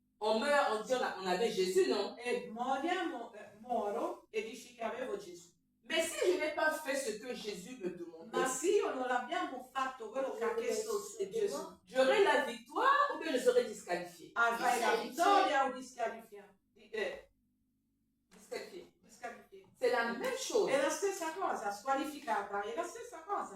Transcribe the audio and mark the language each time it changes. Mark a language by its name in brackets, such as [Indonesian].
[French] On meurt, on dit on avait Jésus, non? [Italian] E moro e dici che avevo Gesù. [French] Mais si je n'ai pas fait ce que Jésus me demandait, [Italian] Ma se io non abbiamo fatto quello che ha chiesto Gesù, [French] j'aurai la victoire ou bien je serai disqualifié? [Italian] avrai la vittoria o disqualificato? [French] Disqualifié. [Italian] Disqualificato. [French] C'est la même chose. [Italian] È la stessa cosa, squalificata, è la stessa cosa.